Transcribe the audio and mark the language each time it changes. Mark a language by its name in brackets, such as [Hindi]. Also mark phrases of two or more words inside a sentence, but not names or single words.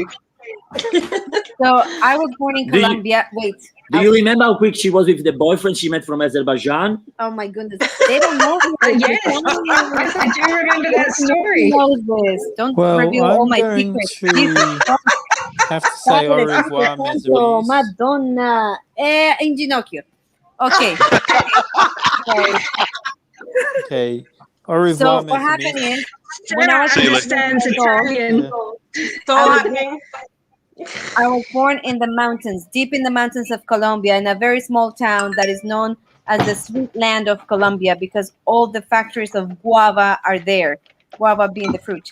[English] So I was born in Do you- Colombia. Do you remember how quick she was with the boyfriend she met from Azerbaijan? Oh my goodness, they don't know. Yes, I do remember that story. Knows this. Don't Well, reveal all I'm my going secrets. to have to say [French] au revoir, mes [English] Oh, [French] amis. [Italian] Madonna. In Ginocchio. [English] Okay. [French] Okay. Au revoir, [English] So [French] mes [English] what [French] amis. [English] happened is when I was understands Italian. I was born in the mountains, deep in the mountains of Colombia, in a very small town that is known as the sweet land of Colombia because all the factories of guava are there, guava being the fruit.